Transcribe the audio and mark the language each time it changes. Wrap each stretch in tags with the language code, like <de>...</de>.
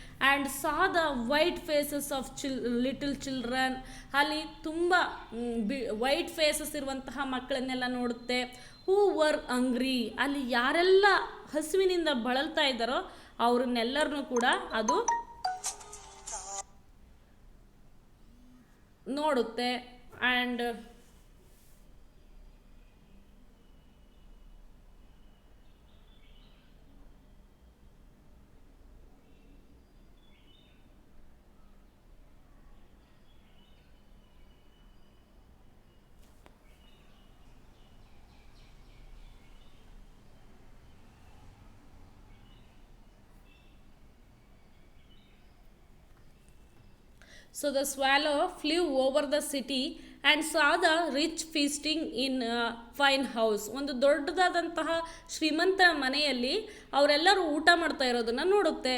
<en>and saw the white faces of little children,</en> <kn>ಅಲ್ಲಿ ತುಂಬ white phases ಇರುವಂತಹ ಮಕ್ಕಳನ್ನೆಲ್ಲ ನೋಡುತ್ತೆ.</kn> <en>who were hungry,</en> <kn>ಅಲ್ಲಿ ಯಾರೆಲ್ಲ ಹಸುವಿನಿಂದ ಬಳಲ್ತಾ ಇದ್ದಾರೋ ಅವ್ರನ್ನೆಲ್ಲರನ್ನೂ ಕೂಡ ಅದು ನೋಡುತ್ತೆ.</kn> <en>And So the swallow flew over the city and saw the rich feasting in a fine house.</en> <kn>ಒಂದು ದೊಡ್ಡದಾದಂತಹ ಶ್ರೀಮಂತ ಮನೆಯಲ್ಲಿ ಅವರೆಲ್ಲರೂ ಊಟ ಮಾಡ್ತಾ ಇರೋದನ್ನು ನೋಡುತ್ತೆ.</kn>